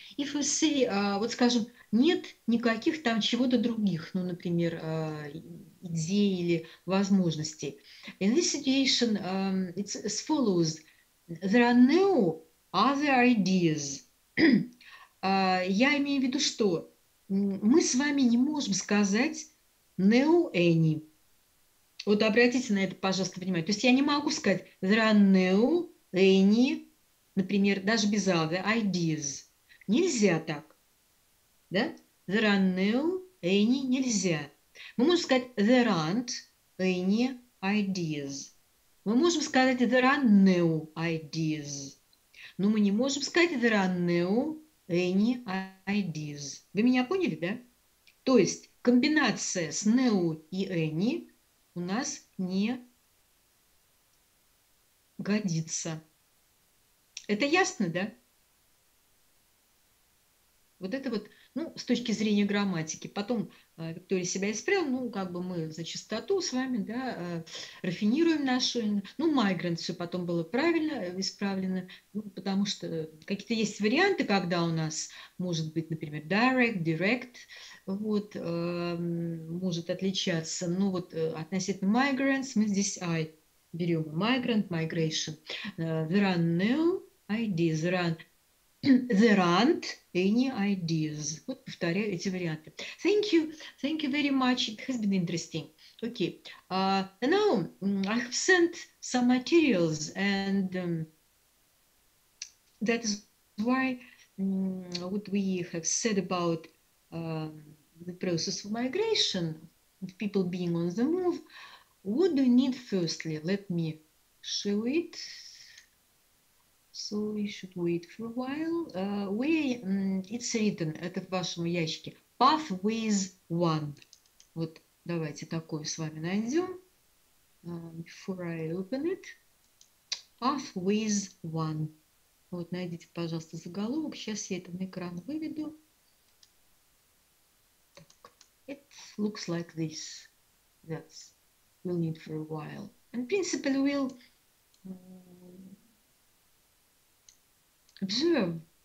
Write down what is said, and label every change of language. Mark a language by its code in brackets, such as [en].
[en] If we say, [ru] вот скажем, нет никаких там чего-то других, ну, например, идей или возможностей. [en] In this situation, it's as follows. There are no other ideas. [ru] Я имею в виду, что мы с вами не можем сказать [en] no any. [ru] Вот обратите на это, пожалуйста, внимание. То есть я не могу сказать [en] there are no any, [ru] например, даже без [en] other ideas. [ru] Нельзя так. Да? [en] There are no any [ru] нельзя. Мы можем сказать [en] there aren't any ideas. [ru] Мы можем сказать [en] there are no ideas. [ru] Но мы не можем сказать [en] there are no any ideas. [ru] Вы меня поняли, да? То есть комбинация с no и any у нас не годится. Это ясно, да? Вот это вот, ну, с точки зрения грамматики. Потом Виктория себя исправила, ну, как бы мы за чистоту с вами, да, рафинируем нашу, ну, migrant все потом было правильно исправлено, ну, потому что какие-то есть варианты, когда у нас может быть, например, direct, вот, может отличаться, ну, вот относительно migrants мы здесь I берем migrant, migration. [en] There are no ideas, there aren't any ideas. [ru] Вот повторяю эти варианты. [en] Thank you very much. It has been interesting. Okay. Now I have sent some materials, and that is why what we have said about the process of migration, of people being on the move. What do you need firstly? Let me show it. So we should wait for a while. Where it's written, [ru] это в вашем ящике, [en] pathways 1. [ru] Вот давайте такое с вами найдем. [en] Before I open it. Pathways 1. [ru] Вот найдите, пожалуйста, заголовок. Сейчас я это на экран выведу. Так. [en] It looks like this. That's we'll need for a while. And principally we'll observe